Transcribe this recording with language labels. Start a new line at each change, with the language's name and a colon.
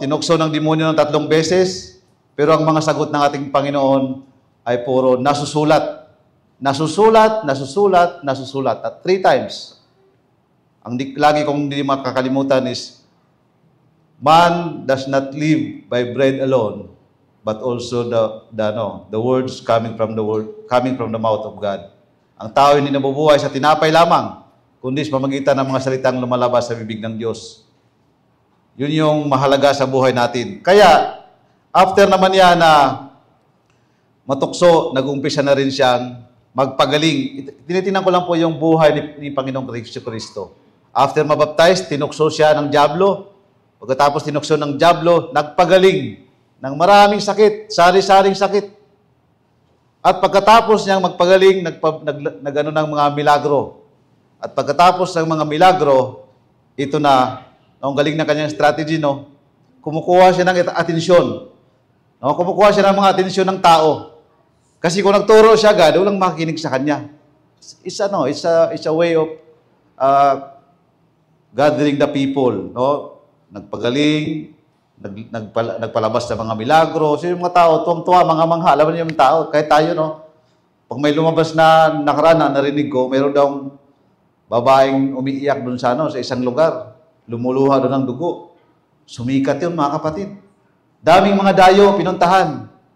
Filipino: Tinukso ng demonyo ng 3 beses, pero ang mga sagot ng ating Panginoon ay puro nasusulat. Nasusulat. At 3 times. Ang lagi kong hindi makakalimutan
English: is, man does not live by bread alone, but also the words coming from the mouth of God.
Filipino: Ang tao hindi nabubuhay sa tinapay lamang, kundi sa pamamagitan ng mga salitang lumalabas sa bibig ng Diyos. Yun yung mahalaga sa buhay natin. Kaya, after naman yan na matukso, nag-umpisa na rin siyang magpagaling. Tinitingnan ko lang po yung buhay ni Panginoong Kristo. After mabaptize, tinukso siya ng dyablo. Pagkatapos tinukso ng dyablo, nagpagaling ng maraming sakit, sari-saring sakit. At pagkatapos niyang magpagaling, nagano ng mga milagro. At pagkatapos ng mga milagro, ito na, ang galing na kanyang strategy, no? Kumukuha siya ng atensyon. No? Kumukuha siya ng mga atensyon ng tao. Kasi kung nagturo siya agad, walang makikinig sa kanya.
English: It's a way of gathering the people, no?
Filipino: Nagpagaling, nagpalabas ng mga milagro. So yung mga tao, tuwang-tuwa, mga mangha. Alam niyo yung tao, kahit tayo, no? Pag may lumabas na nakaraan, narinig ko, mayroon daw babaeng umiiyak doon sa isang lugar. Lumuluha doon ng dugo. Sumikat yun, mga kapatid. Daming mga dayo, pinuntahan.